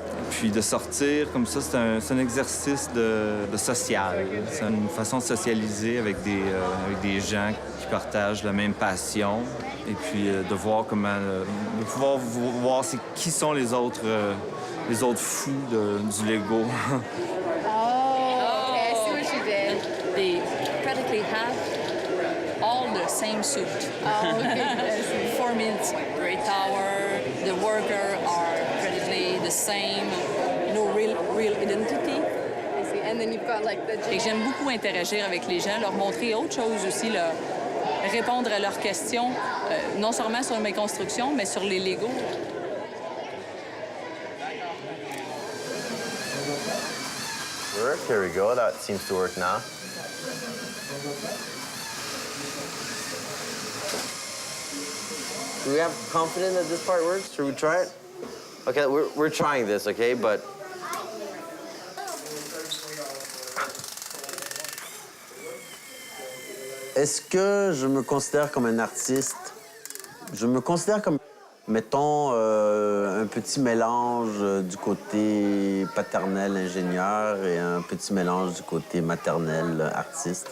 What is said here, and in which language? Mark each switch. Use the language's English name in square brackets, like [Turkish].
[French] Puis de sortir comme ça, c'est un exercice de social. C'est une façon de socialiser avec des gens qui partagent la même passion. Et puis de voir comment... de pouvoir voir qui sont les autres fous du Lego. [English] Okay, I see what you did. They practically have all the same suit. Oh, okay. For me, it's Great Tower. The workers are practically the same. No real identity. I see. And then you've got like the... [French] Et j'aime beaucoup interagir avec les gens, leur montrer autre chose aussi, leur répondre à leurs questions, non seulement sur mes constructions, mais sur les Legos. [English] There we go. That seems to work now. Do we have confidence that this part works? Should we try it? Okay, we're trying this, okay? [French] But est-ce que je me considère comme un artiste? Je me considère comme, mettons, un petit mélange du côté paternel ingénieur et un petit mélange du côté maternel artiste.